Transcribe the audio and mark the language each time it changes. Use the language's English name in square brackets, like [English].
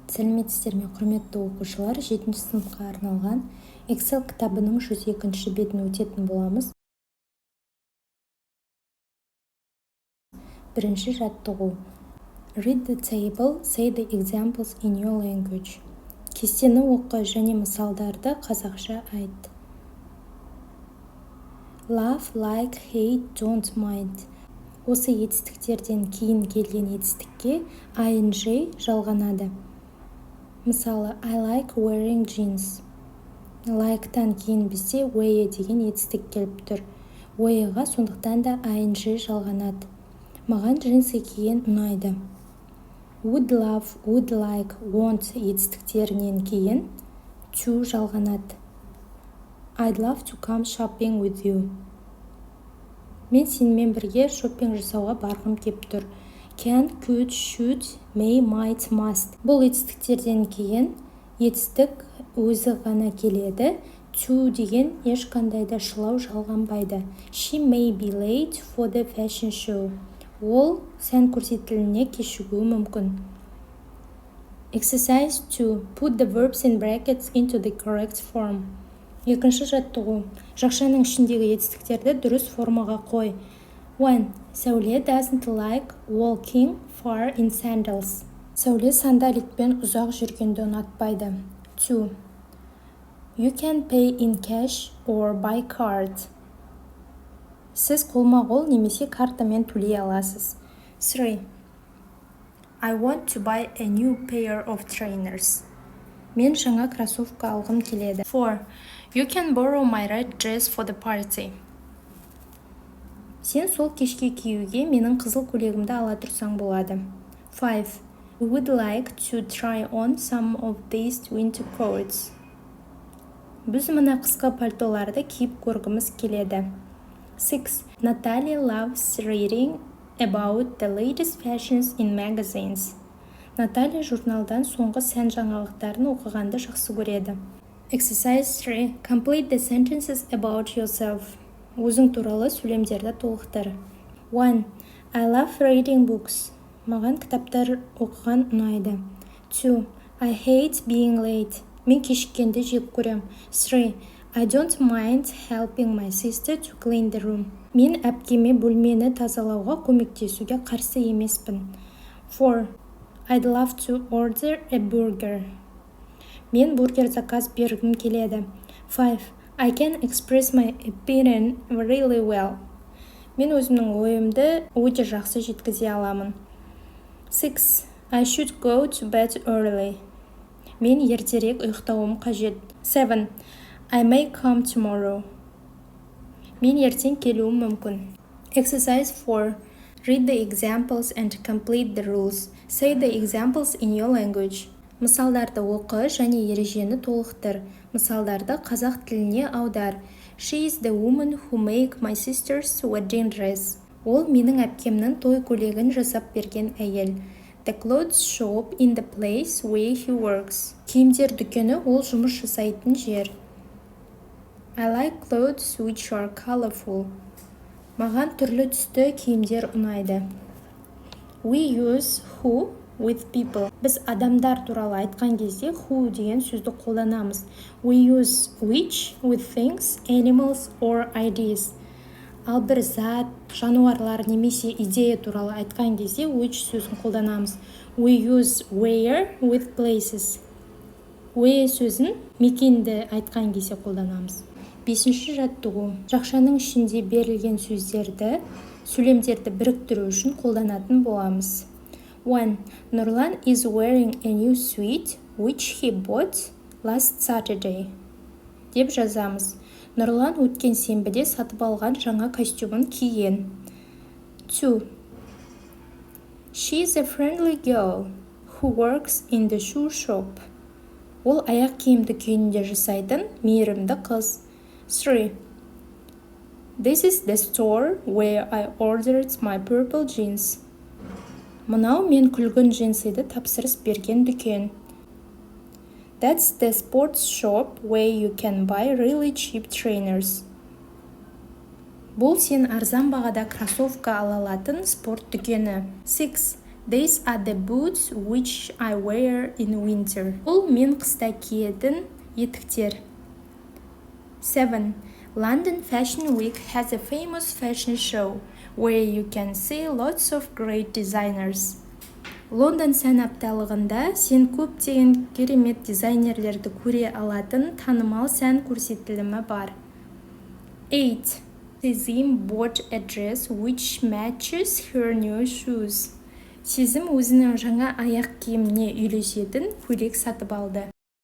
[Kazakh] Сәлеметсіздер ме, құрметті оқушылар, 7 сыныпқа арналған Excel кітабының 102 бетін өтетін боламыз. Бірінші жаттығу. [English] Read the table, say the examples in your language. [Kazakh] Кестені оқы және мысалдарды қазақша айт. [English] Love, like, hate, don't mind. [Kazakh] Осы етістіктерден кейін келген етістікке ing жалғанады. Мысалы, [English] I like wearing jeans. [Kazakh] Like'тан кейін бізде wear деген етістік келіп тұр. Wear'ға сондықтан да ing жалғанады. Маған джинсы киген ұнайды. Would love, would like, want етістіктерінен кейін to жалғанады. [English] I'd love to come shopping with you. [Kazakh] Мен сенімен бірге шоппинг жасауға барғым кеп тұр. [English] Can, could, should, may, might, must. [Kazakh] Бұл етістіктерден кейін етістік өзі ғана келеді. To деген ешқандай да шылау жалғанбайды. [English] She may be late for the fashion show. [Kazakh] Ол сән көрсетіліміне кешігуі мүмкін. [English] Exercise 2. Put the verbs in brackets into the correct form. [Kazakh] Екінші жаттығу. Жақшаның ішіндегі етістіктерді дұрыс формаға қой. 1. [English] Сәуле doesn't like walking far in sandals. [Kazakh] Сәуле сандалетпен ұзақ жүргенді ұнатпайды. 2. [English] You can pay in cash or by card. [Kazakh] Сіз қолма-қол немесе картамен төлей аласыз. 3. [English] I want to buy a new pair of trainers. [Kazakh] Мен жаңа кроссовка алғым келеді. 4. [English] You can borrow my red dress for the party. [Kazakh] Сен сол кешке киюге менің қызыл көйлегімді ала тұрсаң болады. 5. [English] We would like to try on some of these winter coats. [Kazakh] Біз мына қысқы пальтоларды киіп көргіміз келеді. 6. [English] Natalia loves reading about the latest fashions in magazines. [Kazakh] Наталья журналдан соңғы сән жаңалықтарын оқығанды жақсы көреді. [English] Exercise 3. Complete the sentences about yourself. [Kazakh] Өзің туралы сөйлемдерді толықтыр. [English] 1. I love reading books. [Kazakh] Маған кітаптар оқыған ұнайды. [English] 2. I hate being late. [Kazakh] Мен кешіккенді жек көрем. [English] 3. I don't mind helping my sister to clean the room. [Kazakh] Мен әпкеме бөлмені тазалауға көмектесуге қарсы емеспін. 4. [English] I'd love to order a burger. [Kazakh] Мен бургер заказ бергім келеді. 5. [English] I can express my opinion really well. [Kazakh] Мен өзімнің ойымды өте жақсы жеткізе аламын. [English] 6. I should go to bed early. [Kazakh] Мен ертерек ұйықтауым қажет. [English] 7. I may come tomorrow. [Kazakh] Мен ертең келуім мүмкін. [English] Exercise 4. Read the examples and complete the rules. Say the examples in your language. [Kazakh] Мысалдарды оқы және ережені толықтыр. Мысалдарды қазақ тіліне аудар. [English] She is the woman who make my sister's wedding dress. [Kazakh] Ол менің әпкемнің той көйлегін жасап берген әйел. [English] The clothes shop in the place where he works. [Kazakh] Киімдер дүкені ол жұмыс жасайтын жер. [English] I like clothes which are colorful. [Kazakh] Маған түрлі түсті киімдер ұнайды. [English] We use who with people. [Kazakh] Біз адамдар туралы айтқан кезде who деген сөзді қолданамыз. [English] We use which with things, animals or ideas. [Kazakh] Ал бір зат, жануарлар немесе идея туралы айтқан кезде which сөзін қолданамыз. [English] We use where with places. [Kazakh] Where сөзін мекенді айтқан кезде қолданамыз. 5-ші жаттығу. Жақшаның ішінде берілген сөздерді, сөйлемдерді біріктіру үшін қолданатын боламыз. 1. [English] Нұрлан is wearing a new suit which he bought last Saturday. [Kazakh] Деп жазамыз. Нұрлан өткен сенбіде сатып алған жаңа костюмын киген. 2. [English] She is a friendly girl who works in the shoe shop. [Kazakh] Ол аяқ киім дүкенінде жасайтын мейірімді қыз. 3. [English] This is the store where I ordered my purple jeans. [Kazakh] Мынау мен күлгін джинсыды тапсырыс берген дүкен. [English] That's the sports shop where you can buy really cheap trainers. [Kazakh] Бұл сен арзан бағада кроссовка ала алатын спорт дүкені. 6. [English] These are the boots which I wear in winter. [Kazakh] Бұл мен қыста киетін етіктер. 7. [English] London Fashion Week has a famous fashion show where you can see lots of great designers. [Kazakh] Лондон сән апталығында сен көптеген керемет дизайнерлерді көре алатын танымал сән көрсетілімі бар. 8. [English] Сезім bought a dress which matches her new shoes. [Kazakh] Сезім өзінің жаңа аяқ киіміне үйлесетін көйлек сатып алды.